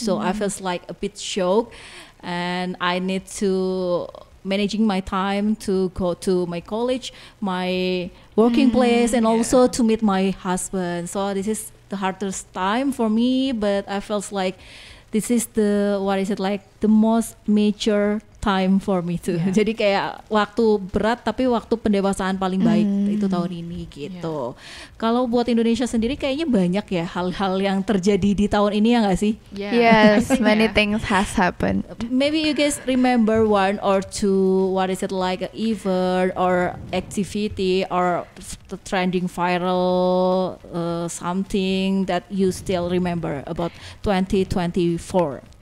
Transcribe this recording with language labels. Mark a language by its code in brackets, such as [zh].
[en] So I felt like a bit shocked, and I need to managing my time to go to my college, my working place, and also to meet my husband. So this is the hardest time for me, but I felt like this is the the most mature time for me too. [id] Jadi kayak waktu berat tapi waktu pendewasaan paling baik itu tahun ini gitu. Kalau buat Indonesia sendiri kayaknya banyak ya hal-hal yang terjadi di tahun ini, ya nggak sih? [en] Yes, many things has happened. Maybe you guys remember one or two event or activity or trending viral something that you still remember about 2024.